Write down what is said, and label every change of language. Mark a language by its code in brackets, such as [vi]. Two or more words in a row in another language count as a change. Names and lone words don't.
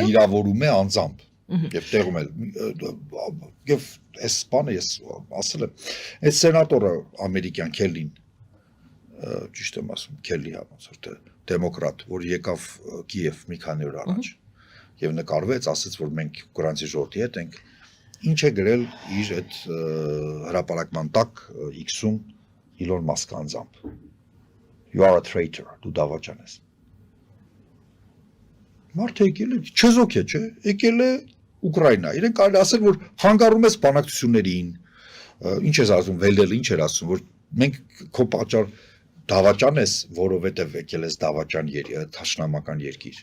[hy] Ինքը վիրավորում է անձամբ եւ տեղում է եւ այս բանը ես ասել եմ, այդ սենատորը ամերիկյան Քելլին, ճիշտ եմ ասում, Քելլի հա ոնց որ դեմոկրատ, որ եկավ Կիև մի քանի օր առաջ եւ նկարվեց, ասաց, որ մենք ուկրաինացի ժողովրդի հետ ենք, ինչ է գրել իր այդ հրապարակման տակ X-ում Իլոն Մասկը անձամբ։ [en] You are a traitor, [hy] դու դավաճան ես։ Մարդը եկել է, չեզոք է, չէ, եկել է Ուկրաինա, իրեն կարելի ասել, որ հանգարում ես բանակցություններին, ինչ ես ասում, Վելդելը ինչ էր ասում, որ մենք քո պատճառ դավաճան ես, որովհետև եկել ես դավաճան թշնամական երկիր։